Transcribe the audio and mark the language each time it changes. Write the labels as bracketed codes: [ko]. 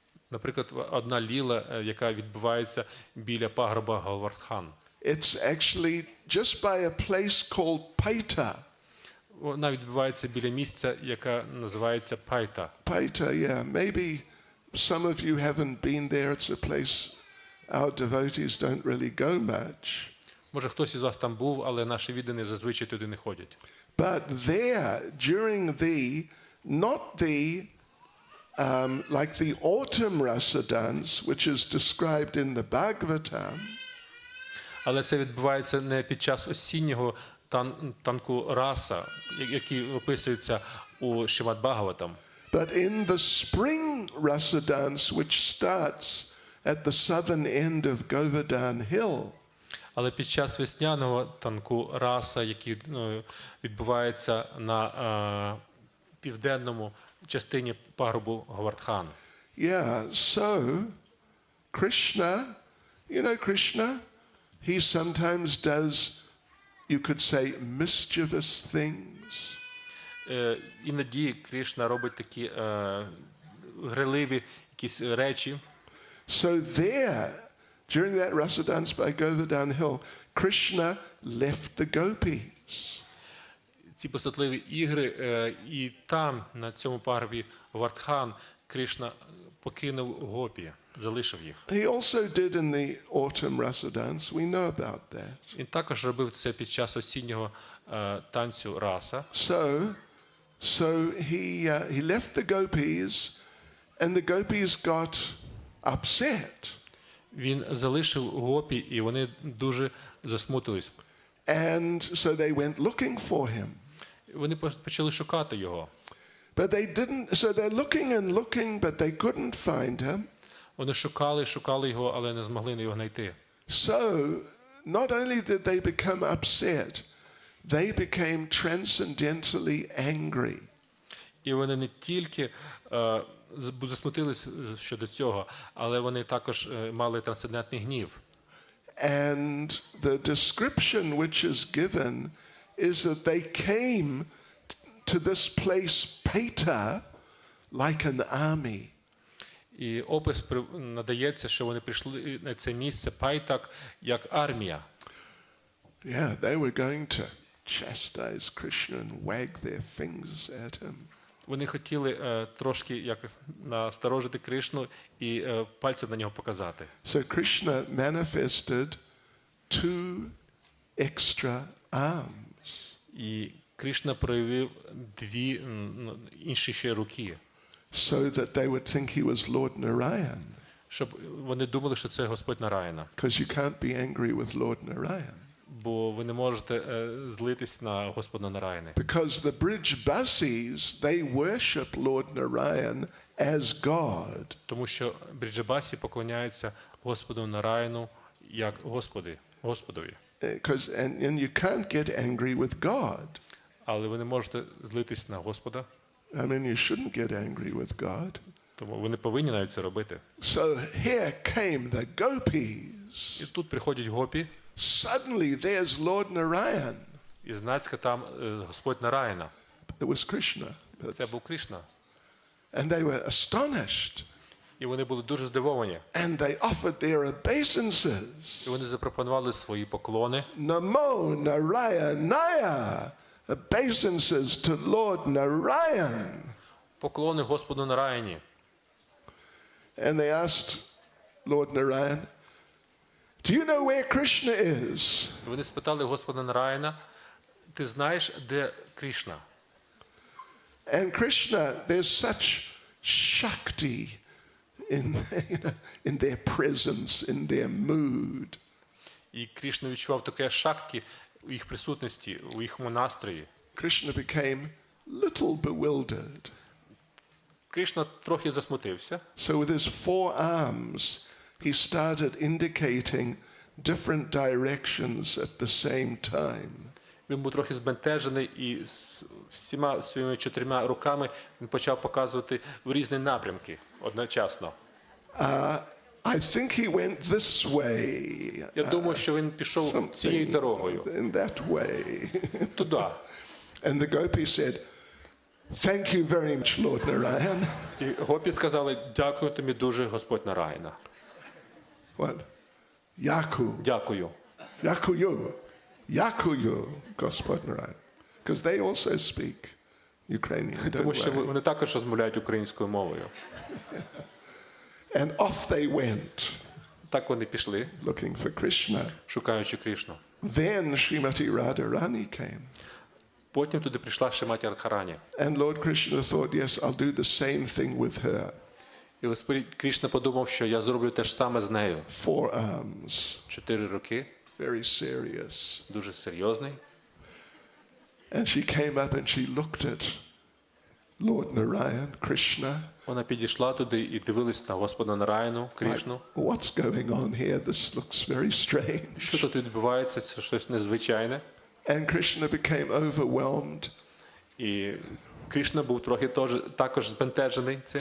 [uk] Наприклад, одна ліла, яка відбувається біля пагорба Ґауранґа. [en] It's actually just by a place called Paita. [uk] Вона відбувається біля місця, яке називається Пайта. [en] Paita, yeah. Maybe some of you haven't been there. It's a place our devotees don't really go much. [uk] Може, хтось із вас там був, але наші віддані зазвичай туди не ходять. [en] But there, during not the like the autumn rasa dance, which is described in the Bhagavatam. [uk] Але це відбувається не під час осіннього танку раса, який описується у Шримад Бхагаватам. [en] But in the spring rasa dance, which starts at the southern end of Govardhan Hill. [uk] Але під час весняного танку раса, який відбувається на південному частині пагорбу Ґауранґа. [en] Yeah, so Krishna, Krishna, he sometimes does, you could say, mischievous things. [uk] Іноді Крішна робить такі грайливі якісь речі. [en] So there, during that rasa dance by Govardhan Hill, Krishna left the gopis. [uk] Ці пустотливі ігри, і там, на цьому пагорбі Ґауранґа, Крішна покинув гопі, залишив їх. [en] He also did in the autumn rasa dance. We know about that. [uk] Він також робив це під час осіннього танцю раса. [en] So he left the gopis, and the gopis got upset. [uk] Він залишив гопі, і вони дуже засмутились. [en] And so they went looking for him. [uk] Вони почали шукати його. [en] But they didn't, so they're looking, but they couldn't find him. [uk] Вони шукали його, але не змогли його знайти. [en] So, not only did they become upset, they became transcendentally angry. [uk] І вони не тільки засмутились щодо цього, але вони також мали трансцендентний гнів. [en] And the description which is given is that they came to this place, Paita, like an army. [uk] І опис надається, що вони прийшли на це місце Пайтак як армія. [en] Yeah, they were going to chastise Krishna and wag their fingers at him. [uk] Вони хотіли трошки якось насторожити Кришну і пальцем на нього показати. [en] So Krishna manifested two extra arms. [uk] І Кришна проявив дві інші ще руки. [en] So that they would think he was Lord Narayan. [uk] Щоб вони думали, що це Господь Нараяна. [en] Because you can't be angry with Lord Narayan. [uk] Бо ви не можете злитись на Господа Нараяни. [en] Because the Brijbasis, they worship Lord Narayan as God. [uk] Тому що Бриджабасі поклоняються Господу Нараяну як Господові. [en] And you can't get angry with God. [uk] Але ви не можете злитись на Господа. [en] I mean, you shouldn't get angry with God. [uk] Тому ви не повинні навіть це робити. [en] So here came the gopis. [uk] І тут приходять гопі. [en] Suddenly there's Lord Narayan. [uk] І знацька там Господь Нараяна. [en] It was Krishna. [uk] Це був Кришна. [en] And they were astonished. [uk] І вони були дуже здивовані. [en] And they offered their obeisances. [uk] І вони запропонували свої поклони. [sa] Namo Narayanaya. [en] Obeisances to Lord Narayan. [uk] Поклони Господу Нараяні. [en] And they asked Lord Narayan, do you know where Krishna is? [uk] Вони спитали Господа Нараяна, ти знаєш, де Кришна? [en] And Krishna, there's such Shakti in their presence, in their mood. [uk] І Крішна відчував таке шакті у їх присутності, у їхньому настрої. [en] Krishna became little bewildered. [uk] Крішна трохи засмутився. [en] So with his four arms, he started indicating different directions at the same time. [uk] Він був трохи збентежений і всіма своїми 4 руками він почав показувати в різні напрямки одночасно. [en] I think he went this way. [uk] Я думаю, що він пішов цією дорогою. [en] In that way. [uk] Туди. [en] And the gopis said, "Thank you very much, Lord Narayan." [uk] І гопі сказали: "Дякую тобі дуже, Господь Нараяна." [en] What? Yaku. [uk] Дякую. Yakuyu. Yakuyu, Gospod Narayan. [en] Because they also speak Ukrainian, [uk] Тому [en] don't [uk] що [en] they? [uk] вони також розмовляють українською мовою. [en] And off they went, [uk] Так вони пішли, [en] looking for Krishna. [uk] шукаючи Крішну. [en] Then Srimati Radharani came. [uk] Потім туди прийшла Шриматі Радхарані. [en] And Lord Krishna thought, yes, I'll do the same thing with her. [uk] І Господь Крішна подумав, що я зроблю те ж саме з нею. [en] 4 arms, [uk] 4 роки, [en] very serious. [uk] дуже серйозний. [en] And she came up and she looked at Lord Narayan, Krishna. [uk] Вона підійшла туди і дивилась на Господа Нараяну, Крішну. [en] What's going on here? This looks very strange. [uk] Що тут відбувається? Це щось незвичайне. [en] And Krishna became overwhelmed. [uk] І Крішна був трохи також збентежений цим.